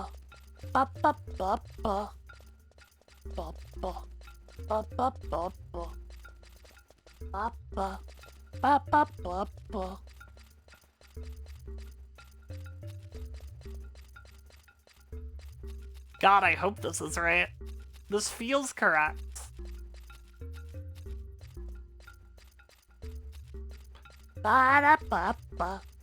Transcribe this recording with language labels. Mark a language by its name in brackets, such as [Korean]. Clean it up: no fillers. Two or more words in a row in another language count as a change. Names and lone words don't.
[English] Ba-ba-ba-ba. Ba-ba. Ba-ba-ba-ba. Ba-ba. Ba-ba-ba-ba. God, I hope this is right. This feels correct. Ba-da-ba-ba.